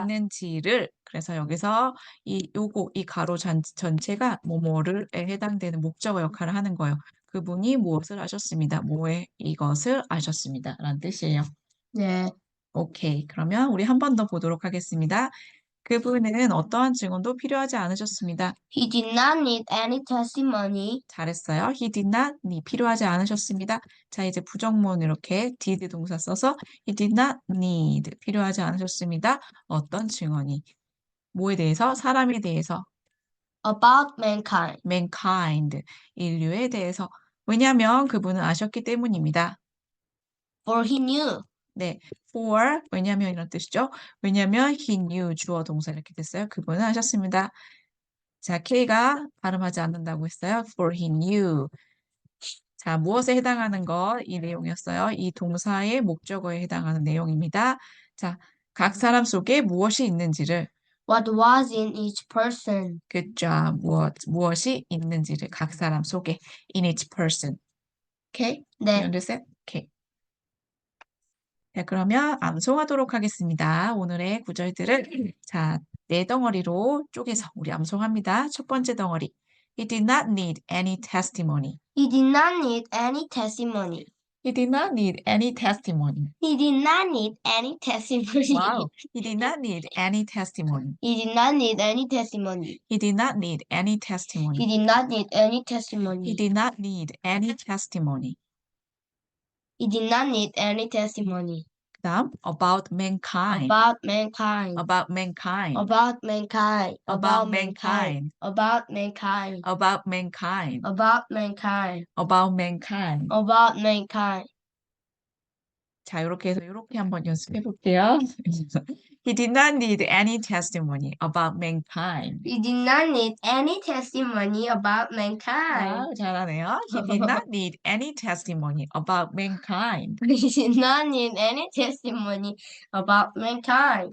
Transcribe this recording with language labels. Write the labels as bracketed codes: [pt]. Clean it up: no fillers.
[ko] 있는지를, 그래서 여기서 이 가로 전체가 뭐뭐를에 해당되는 목적어 역할을 하는 거예요. 그분이 무엇을 아셨습니다. 이것을 아셨습니다. 라는 뜻이에요. 네. 오케이. 그러면 우리 한 번 더 보도록 하겠습니다. 그분은 어떠한 증언도 필요하지 않으셨습니다. [en] He did not need any testimony. [ko] 잘했어요. [en] He did not need. [ko] 필요하지 않으셨습니다. 자, 이제 부정문 이렇게 did 동사 써서 [en] he did not need. [ko] 필요하지 않으셨습니다. 어떤 증언이? 뭐에 대해서? 사람에 대해서. [en] About mankind. [ko] mankind. 인류에 대해서. 왜냐하면 그분은 아셨기 때문입니다. [en] For he knew. [ko] 네, for 왜냐면 이런 뜻이죠. 왜냐면 [en] he knew [ko] 주어 동사 이렇게 됐어요. 그분은 아셨습니다. 자, K가 발음하지 않는다고 했어요. [en] for he knew. [ko] 자, 무엇에 해당하는 것, 이 내용이었어요. 이 동사의 목적어에 해당하는 내용입니다. 자, 각 사람 속에 무엇이 있는지를, [en] What was in each person. [ko] 그죠? 무엇이 있는지를 각 사람 속에, [en] in each person. Okay? You [ko] 네. [en] understand? Okay. [ko] 자, 그러면 암송하도록 하겠습니다. 오늘의 구절들을 자, 네 덩어리로 쪼개서 우리 암송합니다. 첫 번째 덩어리. [en] He did not need any testimony. He did not need any testimony. He did not need any testimony. He did not need any testimony. Wow. He did not need any testimony. He did not need any testimony. He did not need any He testimony. did not need any He testimony. did not need any testimony. He did not need any testimony. 그다음 about mankind. About mankind. About mankind. About mankind. About About mankind. mankind. About mankind. About mankind. About mankind. About mankind. About mankind. [ko] 자, 이렇게 해서 이렇게 한번 연습해 볼게요. [en] He did not need any testimony about mankind. He did not need any testimony about mankind. [ko] 와우, 잘하네요. [en] He did not need any testimony about mankind. He did not need any testimony about mankind.